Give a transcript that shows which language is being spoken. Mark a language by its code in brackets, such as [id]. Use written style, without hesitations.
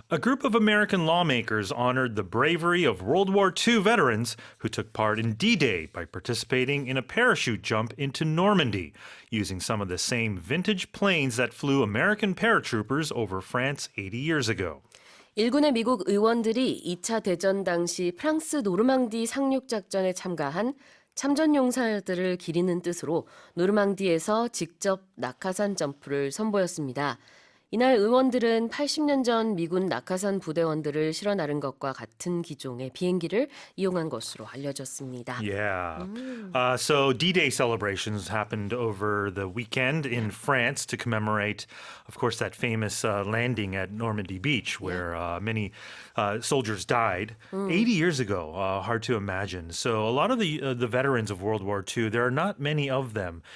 [en] A group of American lawmakers honored the bravery of World War II veterans who took part in D-Day by participating in a parachute jump into Normandy, using some of the same vintage planes that flew American paratroopers over France 80 years ago. [ko] 일군의 미국 의원들이 2차 대전 당시 프랑스 노르망디 상륙 작전에 참가한 참전 용사들을 기리는 뜻으로 노르망디에서 직접 낙하산 점프를 선보였습니다. 이날 의원들은 80년 전 미군 낙하산 부대원들을 실어 나른 것과 같은 기종의 비행기를 이용한 것으로 알려졌습니다. [en] Yeah. So D-Day celebrations happened over the weekend in France to commemorate, of course, that famous landing at Normandy Beach where many soldiers died 80 years ago. Hard to imagine. So a lot of the veterans of World War II, there are not many of them.